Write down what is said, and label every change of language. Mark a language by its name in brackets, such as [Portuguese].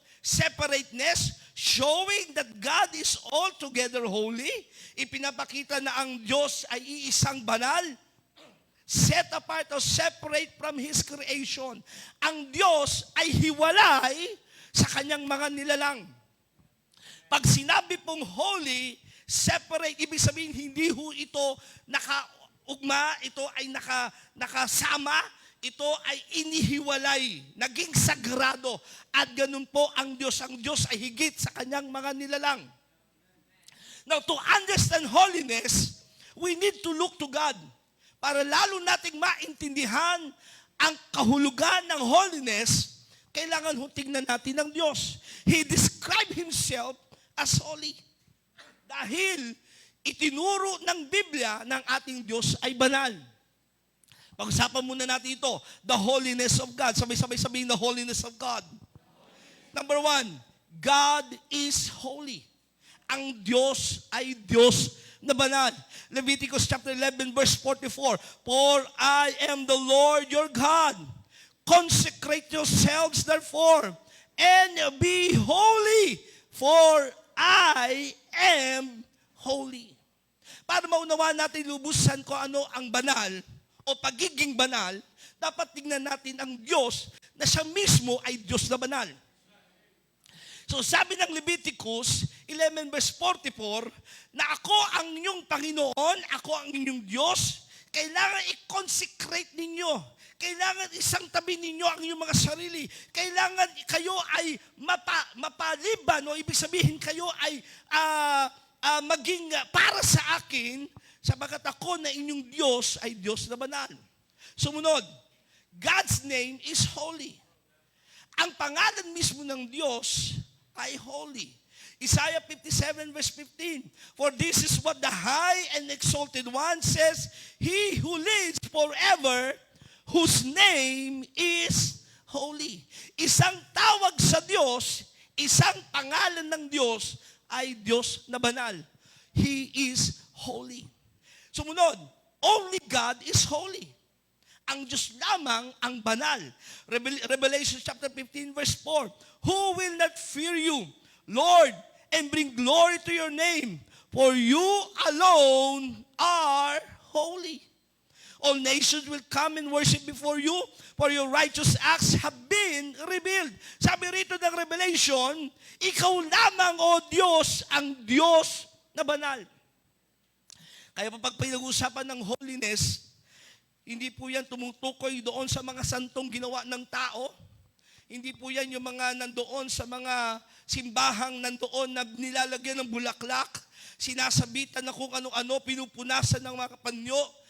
[English] Separateness, showing that God is altogether holy. [Filipino] Ipinapakita na ang Diyos ay iisang banal. [English] Set apart or separate from His creation. [Filipino] Ang Diyos ay hiwalay sa kanyang mga nilalang. Pag sinabi pong holy, separate, ibig sabihin hindi ho ito nakaugma, ito ay nakasama, ito ay inihiwalay, naging sagrado. At ganun po ang Diyos. Ang Diyos ay higit sa kanyang mga nilalang. [English] Now, to understand holiness, we need to look to God. [Filipino] Para lalo nating maintindihan ang kahulugan ng holiness, kailangan tingnan natin ang Diyos. [English] He described Himself as holy. [Filipino] Dahil itinuro ng Biblia ng ating Diyos ay banal. Pag-usapan muna natin ito, [English] the holiness of God. [Filipino] Sabay-sabay sabihin, [English] the holiness of God. Number 1, God is holy. [Filipino] Ang Diyos ay Diyos na banal. [English] Leviticus chapter 11 verse 44, for I am the Lord your God. Consecrate yourselves therefore and be holy, for I am holy. [Filipino] Para maunawaan natin lubusan ko ano ang banal o pagiging banal, dapat tingnan natin ang Diyos na siya mismo ay Diyos na banal. So sabi ng Leviticus 11 verse 44, na ako ang inyong Panginoon, ako ang inyong Diyos, kailangan i-consecrate ninyo. Kailangan isang tabi ninyo ang inyong mga sarili. Kailangan kayo ay mapaliban, o ibig sabihin kayo ay maging para sa akin, sapagkat ako na inyong Diyos ay Diyos na banal. [English] Sumunod, God's name is holy. [Filipino] Ang pangalan mismo ng Diyos ay holy. [English] Isaiah 57 verse 15, for this is what the high and exalted one says, He who lives forever, whose name is holy. [Filipino] Isang tawag sa Diyos, isang pangalan ng Diyos ay Diyos na banal. [English] He is holy. [Filipino] Sumunod, [English] only God is holy. [Filipino] Ang Diyos lamang ang banal. [English] Revelation chapter 15 verse 4, who will not fear you, Lord, and bring glory to your name, for you alone are holy. All nations will come and worship before you, for your righteous acts have been revealed. [Filipino] Sabi rito ng Revelation, ikaw lamang, O Diyos, ang Diyos na banal. Kaya pag pinag-usapan ng holiness, hindi po yan tumutukoy doon sa mga santong ginawa ng tao. Hindi po yan yung mga nandoon sa mga simbahang nandoon na nilalagyan ng bulaklak, sinasabitan na kung ano-ano, pinupunasan ng mga panyo.